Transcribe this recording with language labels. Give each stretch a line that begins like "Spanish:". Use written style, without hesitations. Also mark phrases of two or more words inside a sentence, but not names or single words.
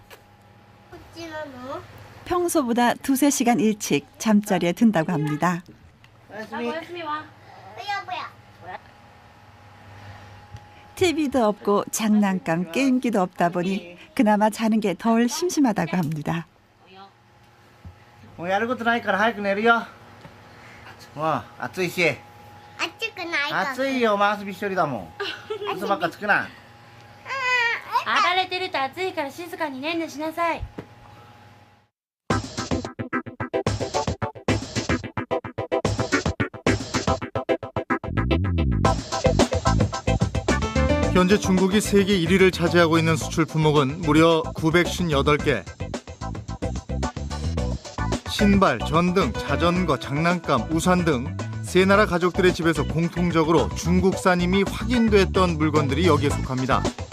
Korean: 평소보다 2~3시간 일찍 잠자리에 든다고 합니다. TV도 없고 장난감, 게임기도 없다 보니 그나마 자는 게 덜 심심하다고 합니다.
Japanese: もうやることないから早く寝るよ。もう暑いし。暑くないから暑いよ、マースビ一人だもん。嘘ばっかつくな。暴れてると暑いから静かにねんねしなさい。
Korean: 현재 중국이 세계 1위를 차지하고 있는 수출 품목은 무려 958개. 신발, 전등, 자전거, 장난감, 우산 등 세 나라 가족들의 집에서 공통적으로 중국산임이 확인됐던 물건들이 여기에 속합니다.